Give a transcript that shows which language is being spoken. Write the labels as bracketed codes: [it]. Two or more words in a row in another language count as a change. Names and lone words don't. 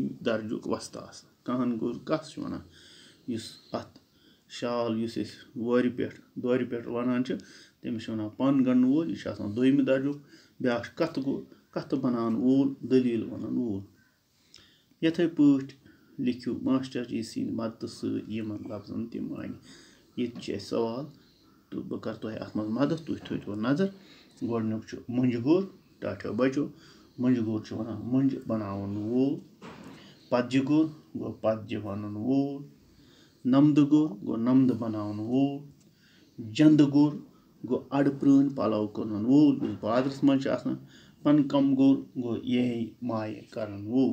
[ks] दर्जुक वस्ता कहन गोर कस वन अत शाल वोर पे दौर पे वन तमिस वन पन गंडन वोल यह दोम दर्जुक ब्याक कत गोर कत बनान वोल दलील वन वोल यथे पट लिखियो मास्टर जी सद मदद समन लफ्जन तम मानी ये सवाल तो बह कर तुह अत मदद तुह थो नजर गोडनुक मुंज गोर टाटो बचो मुंज गोर वन मुंज बनावन वोल पतज गोर गो पतज वन वोल नमद गोर गो नमद बनावन वोल जंद गोर गो अड़ प्रान पलव कलन वोल बादरस मज पन कम गोर गो यही माय करन वोल।